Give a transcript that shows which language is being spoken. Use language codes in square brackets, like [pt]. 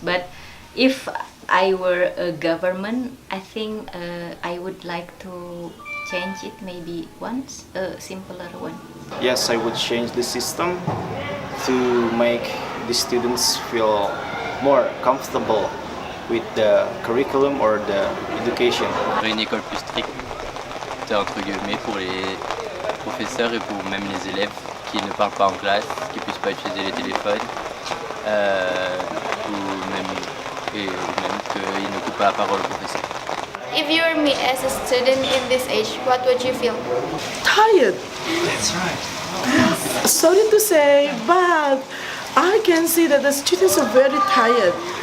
[en] But if I were a government, I think I would like to change it maybe once, a simpler one. Yes, I would change the system to make the students feel more comfortable with the curriculum or the education. [fr] Une école plus stricte, entre guillemets, pour les professeurs et pour même les élèves qui ne parlent pas en classe, qui ne puissent pas utiliser les téléphones, ou même qu'ils ne coupent pas la parole au professeur. [en] If you were me as a student in this age, what would you feel? Tired. That's right. Sorry to say, but I can see that the students are very tired.